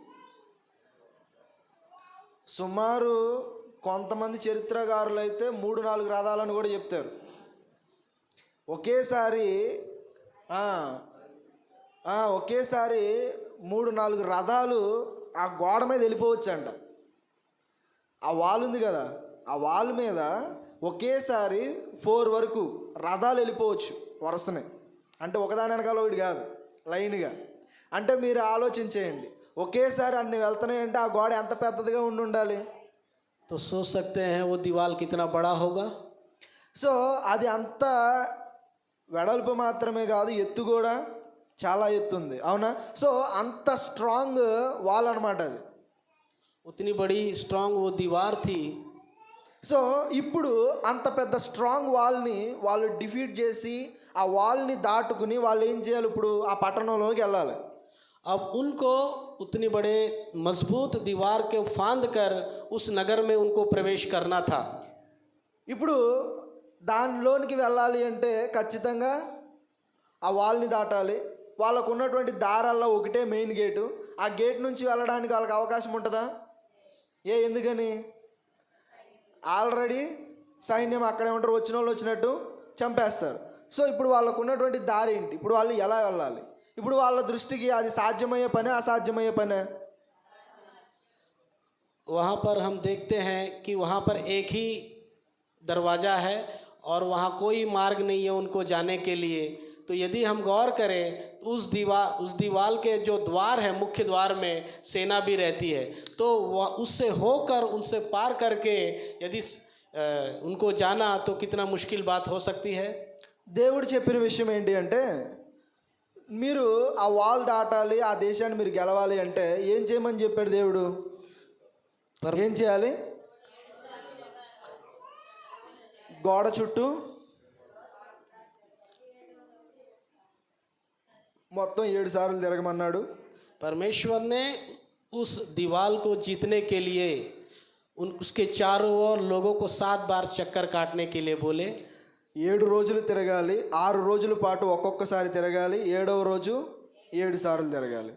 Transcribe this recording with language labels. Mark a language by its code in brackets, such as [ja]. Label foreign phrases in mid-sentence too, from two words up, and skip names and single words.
[te] సుమారు కొంతమంది చరిత్రకారులు అయితే 3-4 రథాలను కూడా చెప్తారు. ఒకేసారి 3-4 రథాలు ఆ గోడ మీద వెళ్ళిపోవచ్చంట. ఆ వాల్ ఉంది కదా, ఆ వాల్ మీద ఒకేసారి 4 వరకు రథాలు వెళ్ళిపోవచ్చు వరుసనే. అంటే ఒకదాని వెనకాల ఒకటి కాదు, లైన్గా. అంటే మీరు ఆలోచించేయండి, ఒకేసారి అన్ని వెళ్తున్నాయంటే ఆ గోడ ఎంత పెద్దదిగా ఉండాలి. [hi] तो सोच सकते हैं वो दीवार कितना बड़ा होगा। [te] సో అది అంత వెడల్పు మాత్రమే కాదు, ఎత్తు కూడా చాలా ఎత్తు ఉంది, అవునా? సో అంత [en] strong wall [te] అనమాట అది. [hi] उतनी बड़ी स्ट्रांग वो दीवार थी। [te] సో ఇప్పుడు అంత పెద్ద [en] strong wall-ni [te] వాళ్ళు డిఫీట్ చేసి ఆ వాల్ని దాటుకుని వాళ్ళు ఏం చేయాలి, ఇప్పుడు ఆ పట్టణంలోకి వెళ్ళాలి. [hi] अब उनको उतनी बड़े मजबूत दीवार के फांद कर उस नगर में उनको प्रवेश करना था। [te] ఇప్పుడు దానిలోనికి వెళ్ళాలి అంటే ఖచ్చితంగా ఆ వాల్ని దాటాలి. వాళ్ళకు ఉన్నటువంటి దారాల్లో ఒకటే [en] main gate. [te] ఆ గేట్ నుంచి వెళ్ళడానికి వాళ్ళకి అవకాశం ఉంటుందా? ఎందుకని? ఆల్రెడీ సైన్యం అక్కడే ఉంటారు, వచ్చిన వాళ్ళు వచ్చినట్టు చంపేస్తారు. సో ఇప్పుడు వాళ్ళకు ఉన్నటువంటి దారి ఏంటి? ఇప్పుడు వాళ్ళు ఎలా వెళ్ళాలి? ఇప్పుడు వాళ్ళ దృష్టికి అది సాధ్యమయ్యే పనే, అసాధ్యమయ్యే పనే? [hi] वहाँ पर हम देखते हैं कि वहाँ पर एक ही दरवाज़ा है और वहाँ कोई मार्ग नहीं है उनको जाने के लिए। तो यदि हम गौर करें उस दीवार के जो द्वार है, मुख्य द्वार में सेना भी रहती है, तो वह उससे होकर उनसे पार करके यदि उनको जाना तो कितना मुश्किल बात हो सकती है। [te] దేవుడు చెప్పిన విషయం ఏంటి అంటే, మీరు ఆ వాల్ దాటాలి, ఆ దేశాన్ని మీరు గెలవాలి అంటే ఏం చేయమని చెప్పాడు దేవుడు? ఏం చేయాలి? గోడ చుట్టూ మొత్తం 7 సార్లు తిరగమన్నాడు. [hi] परमेश्वर ने उस दीवार को जीतने के लिए उसके चारों ओर लोगों को 7 बार चक्कर काटने के लिए बोले। [te] 7 రోజులు తిరగాలి, 6 రోజుల పాటు ఒక్కొక్కసారి తిరగాలి, 7వ రోజు 7 సార్లు తిరగాలి.